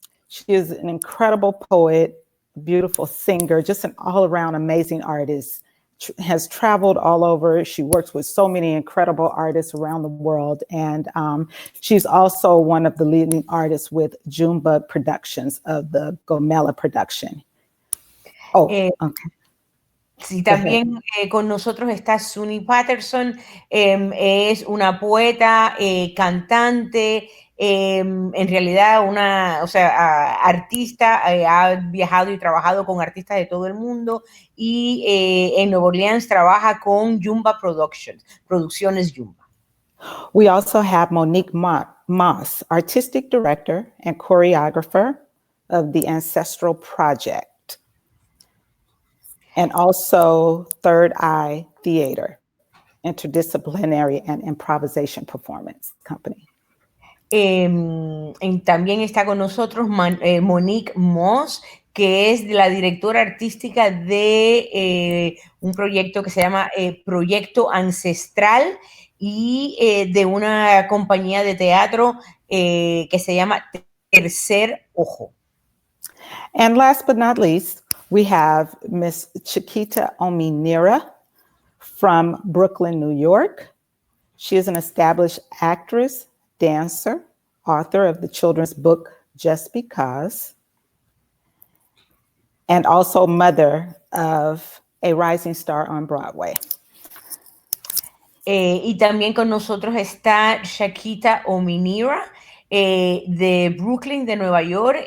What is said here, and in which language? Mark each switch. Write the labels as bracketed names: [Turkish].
[English] She is an incredible poet, beautiful singer, just an all-around amazing artist. Has traveled all over. She works with so many incredible artists around the world. And she's also one of the leading artists with Junebug Productions of the Gomela production. Okay. [Spanish] Sí, también con nosotros está Sunny Patterson, es una poeta, cantante, en realidad artista, ha viajado y trabajado con artistas de todo el mundo y en Nueva Orleans trabaja con Jumba Producciones Jumba. [English] We also have Monique Moss, artistic director and choreographer of the Ancestral Project. And also Third Eye Theater, interdisciplinary and improvisation performance company. [Spanish] También está con nosotros Monique Moss, que es la directora artística de un proyecto que se llama Proyecto Ancestral y de una compañía de teatro que se llama Tercer Ojo. [English] And last but not least, we have Miss Chiquita Ominira from Brooklyn, New York. She is an established actress, dancer, author of the children's book, Just Because, and also mother of a rising star on Broadway. [Spanish] Y también con nosotros está Chiquita Ominira, de Brooklyn, de Nueva York.